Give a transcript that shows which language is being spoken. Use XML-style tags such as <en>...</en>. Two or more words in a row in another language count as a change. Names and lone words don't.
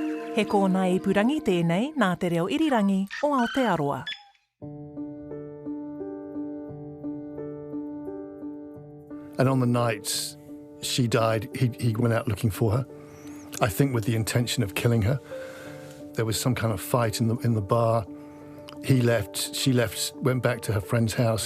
<mi>He kōna ipurangi tēnei nā te reo irirangi o Aotearoa.</mi> <en>And on the night she died, he went out looking for her, I think with the intention of killing her. There was some kind of fight in the bar. He left, she left, went back to her friend's house.</en>